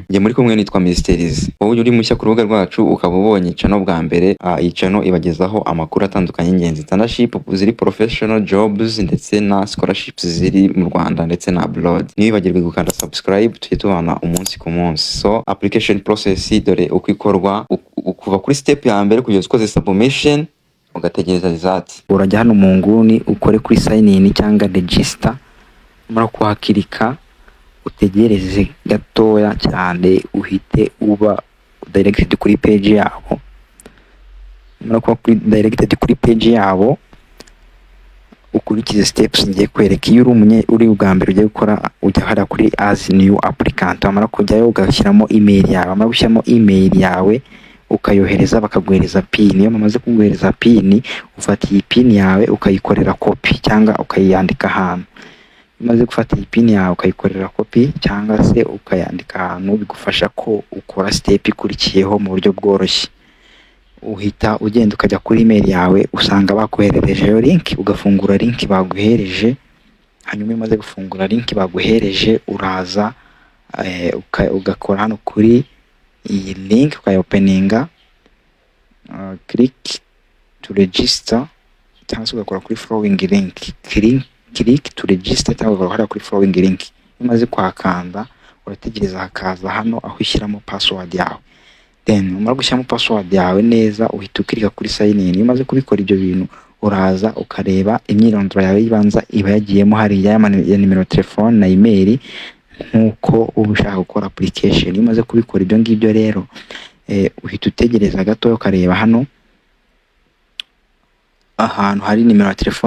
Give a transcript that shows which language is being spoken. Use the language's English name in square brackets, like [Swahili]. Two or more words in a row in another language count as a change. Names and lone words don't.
[Kinyarwanda] Ngiye muri kumwe nitwa Mysteriz. Wowe uri mushya ku rubuga rwacu ukaba ubonye channel bwa mbere, iyi channel ibagezaho amakuru atandukanye y'ingenzi, internship ziri [English] professional jobs [Kinyarwanda] ndetse na scholarships ziri mu Rwanda ndetse na abroad. Ntibagirwe gukanda subscribe tujye tubana umunsi ku munsi. So [English] application process [Kinyarwanda] dore uko ikorwa kuva kuri step ya mbere kugeza ukoze submission ugategereza result. Urajya hano mu nguni ukore kuri [English] sign in [Kinyarwanda] cyangwa register, umara kuhakirika utegereze gatoya cyane uhite uba directed kuri page yabo. Umara kuba directed kuri page yabo ukurikize steps ngiye kwereka. Iyo uri ubwa mbere ugiye gukora ujya hara kuri [English] as new applicant, [Kinyarwanda] umara kujyayo ugashyiramo email yawe, umara gushyiramo email yawe ukayohereza bakaguhereza pin. Iyo bamaze kuguhereza pin ufata iyi pin yawe ukayikorera copy cyangwa ukayandika ahantu. Umaze gufata iyi pin yawe ukayikorera copy cyangwa se ukayandika ahantu, bigufasha ko ukora step ikurikiyeho mu buryo bworoshye. Uhita ugenda ukajya kuri email yawe, usanga bakoherereje yo link, ugafungura link baguhereje. Hanyuma umaze gufungura link baguhereje uraza ugakora hano kuri iyi link ukayopeninga, [English] click to register [Kinyarwanda] cyangwa se ugakora kuri [English] following link, click to register [Kinyarwanda] cyangwa ugakora kuri [English] following link. [Kinyarwanda] Umaze kwakanda urategereza hakaza hano aho ushyiramo password yawe, then umara gushyiramo password yawe neza uhita ukirika kuri [English] sign in. [Kinyarwanda] Umaze kubikora ibyo bintu uraza ukareba imyirondoro yawe yibanza iba yagiyemo hariya ya nimero telefone na email nkuko uba ushaka gukora application. Iyo umaze kubikora ibyo ngibyo rero uhita utegereza gato ukareba hano ahantu hari nimero ya telefone.